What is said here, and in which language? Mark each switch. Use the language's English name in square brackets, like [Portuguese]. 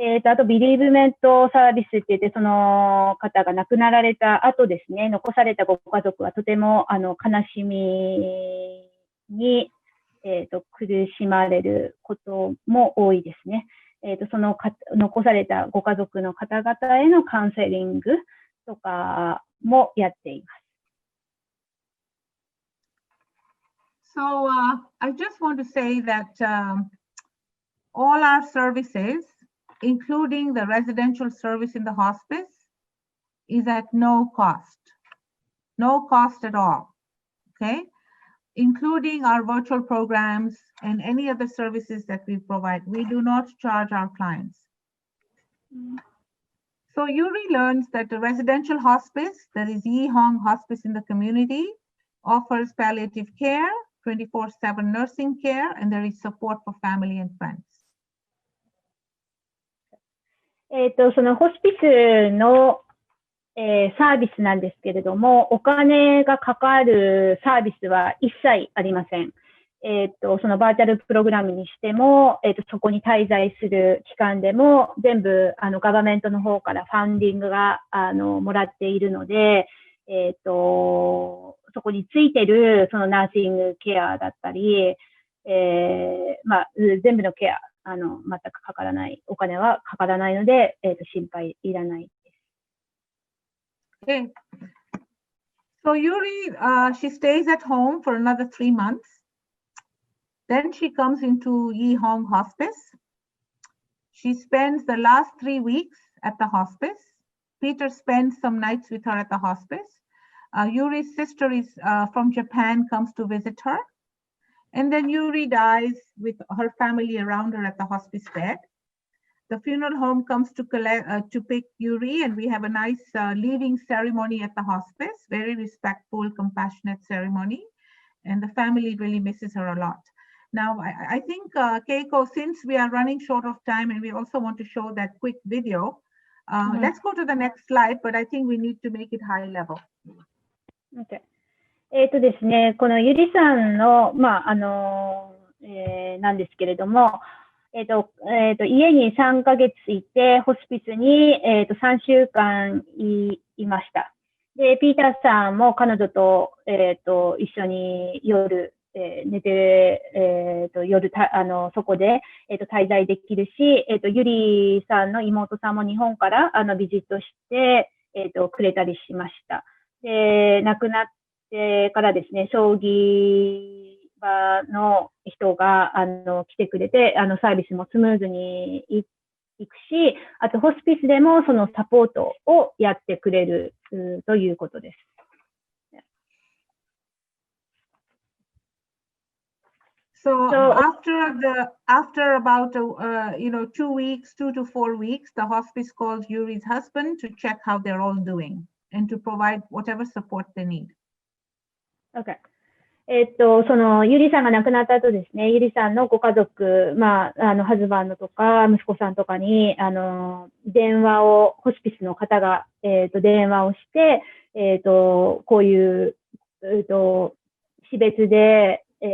[Japanese] あと、ビリーブメントサービスって言って、その方が亡くなられた後ですね、残されたご家族はとても、悲しみに、苦しまれることも多いですね。その残されたご家族の方々へのカウンセリングとかもやっています。 [English] So I just want to say that all our services, including the residential service in the hospice, is at no cost at all, okay? Including our virtual programs and any other services that we provide. We do not charge our clients. So Yuri learns that the residential hospice, that is Yihong Hospice in the community, offers palliative care, 24/7 nursing care, and there is support for family and friends. [Japanese] そのホスピスの、サービスなんですけれども、お金がかかるサービスは一切ありません。そのバーチャルプログラムにしても、そこに滞在する期間でも、全部、ガバメントの方からファンディングが、もらっているので、そこについてる、そのナーシングケアだったり、全部のケア、全くかからない、お金はかからないので、心配いらないです。 [English] Okay. So Yuri, she stays at home for another 3 months. Then she comes into Yihong Hospice. She spends the last 3 weeks at the hospice. Peter spends some nights with her at the hospice. Yuri's sister is from Japan, comes to visit her. And then Yuri dies with her family around her at the hospice bed. The funeral home comes to pick Yuri, and we have a nice leaving ceremony at the hospice, very respectful, compassionate ceremony. And the family really misses her a lot. Now, I think, Keiko, since we are running short of time and we also want to show that quick video, let's go to the next slide, but I think we need to make it high level. Okay. [Japanese] ですね、このゆりさんの、なんですけれども、家に3ヶ月いて、ホスピスに、3週間いました。で、ピーターさんも彼女と、一緒に夜、寝て、夜そこで、滞在できるし、ゆりさんの妹さんも日本からビジットして、くれたりしました。で、亡くなってからですね、葬儀場の人が来てくれて、サービスもスムーズにいくし、あとホスピスでもそのサポートをやってくれるということです。 [English] So after about 2 weeks, 2 to 4 weeks, the hospice calls Yuri's husband to check how they're all doing and to provide whatever support they need. Okay. [Japanese] そのゆりさんが亡くなった後ですね、ゆりさんのご家族、ハズバンドとか息子さんとかに電話をホスピスの方が電話をしてこういう死別で